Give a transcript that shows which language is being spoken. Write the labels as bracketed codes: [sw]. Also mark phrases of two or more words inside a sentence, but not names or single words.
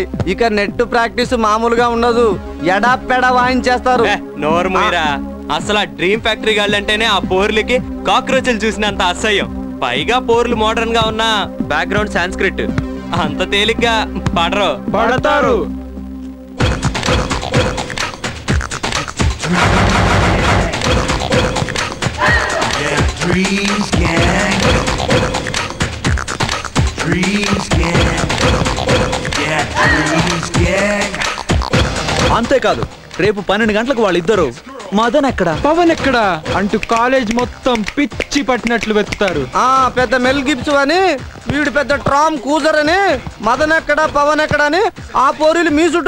[te] ఇక [en] net practice [te] మామూలుగా ఉండదు. ఎడా పెడ వాయించేస్తారు. నోరు మూయరా. అసలు ఆ డ్రీమ్ ఫ్యాక్టరీ గాళ్ళంటేనే ఆ పోర్లకి కాక్రోచ్లు చూసినంత అసహ్యం. పైగా పోర్లు మోడర్న్ గా ఉన్న బ్యాక్గ్రౌండ్ సాంస్క్రిట్. అంత తేలిగ్గా పడతారు. [en] Dreams gang. Dreams gang. Yeah, dreams gang. [te] అంతేకాదు, రేపు 12 గంటలకు వాళ్ళిద్దరు మదన్ ఎక్కడ పవన్ ఎక్కడ అంటూ కాలేజ్ మొత్తం పిచ్చి పట్టినట్లు వెతుకుతారు. పెద్ద మెల్ గిబ్స్ అని, వీడు పెద్ద ట్రామ్ కూజర్ అని, మదన్ ఎక్కడ పవన్ ఎక్కడ అని ఆ పోరీలు మీ చుట్టూ